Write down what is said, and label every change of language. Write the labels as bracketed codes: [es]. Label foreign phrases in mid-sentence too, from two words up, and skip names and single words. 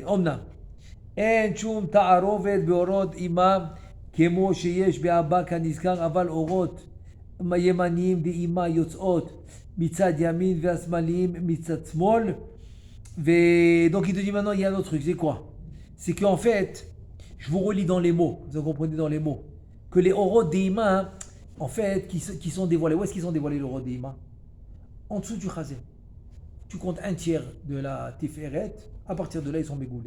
[he] אמנם אין שום תערובת באורות דאימה כמו שיש באבא כנזכר, אבל אורות ימניים דאימה יוצאות מצד ימין והשמאליים מצד שמאל. [fr] Donc il te dit maintenant il y a un autre truc, c'est quoi? C'est qu'en fait, je vous relis dans les mots, vous comprenez dans les mots, que les orot d'Ima, en fait, qui sont dévoilés. Où est-ce qu'ils sont dévoilés les orot d'Ima? En dessous du chazé. Tu comptes un tiers de la Tiferet, à partir de là ils sont mégoulés.